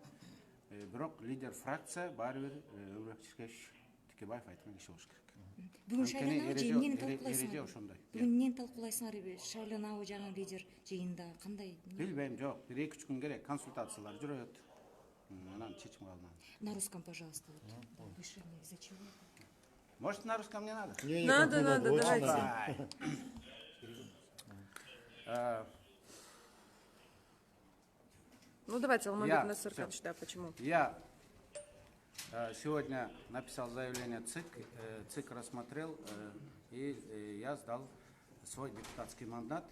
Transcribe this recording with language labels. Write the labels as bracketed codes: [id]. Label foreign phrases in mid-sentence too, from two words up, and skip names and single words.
[ky] Бирок лидер фракция баары бир Өмүрбек Чиркешев, Текебаев айткан киши болуш керек. Бүгүн шайланабы же эмнени талкуулайсыңар? Эреже ошондой. Бүгүн эмнени талкуулайсыңар? Шайланабы жаңы лидер жыйында кандай? Билбейм, жок. Бир 2-3 күн керек, консультациялар жүрөт. Анан чечим кабылданат. [ru] На русском, пожалуйста. Выше мне, из-за чего? Может, на русском не надо? Надо, давайте. Ну давайте, Алмазбек Насыркович, да, почему? Я сегодня написал заявление ЦИК, ЦИК рассмотрел, и я сдал свой депутатский мандат.